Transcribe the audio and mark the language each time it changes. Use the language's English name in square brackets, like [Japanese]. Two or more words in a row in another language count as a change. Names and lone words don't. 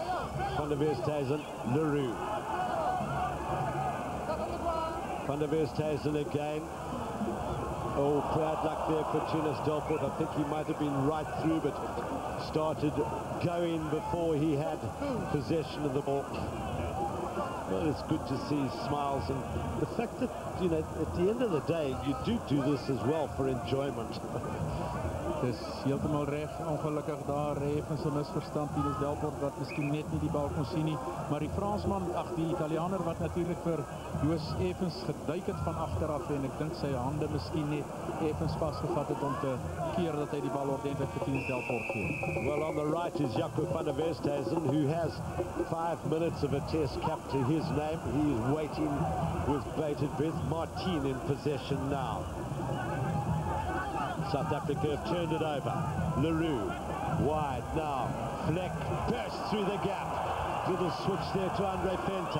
[English] Van der Westhuizen, Leroux. Van der Westhuizen again. Oh, bad luck there for Theunis Delport. I think he might have been right through, but started going before he had possession of the ball. Well, it's good to see smiles, and the fact that, you know, at the end of the day, you do this as well for enjoyment. [Afrikaans] Het is heeltemal reg, ongelukkig daar evens 'n misverstand. Theunis Delport wat miskien net nie die bal kon sien nie, maar die Fransman, die Italianer wat natuurlik vir Joos Evans geduik het van agteraf, en ek dink sy hande miskien net Evans vasgevat het om te keer dat hy die bal ordentlik vir Theunis Delport gee. [English] Well, on the right is Jaco van der Westhuizen, who has 5 minutes of a test cap to his name. He is waiting with bated breath. Martin in possession now. South Africa have turned it over. Leroux, wide now. Fleck bursts through the gap. Little switch there to Andre Venter.